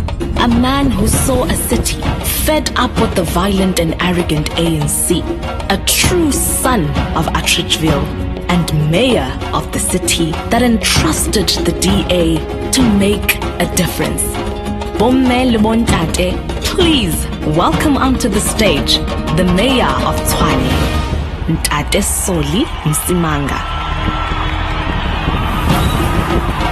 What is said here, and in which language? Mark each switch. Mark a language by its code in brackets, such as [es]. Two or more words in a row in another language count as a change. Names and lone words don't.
[en] a man who saw a city fed up with the violent and arrogant ANC, a true son of Atteridgeville and mayor of the city that entrusted the DA to make a difference. [st] Bomme le Bontate, [en] please welcome onto the stage the mayor of Tshwane, Ntate Soli Msimanga.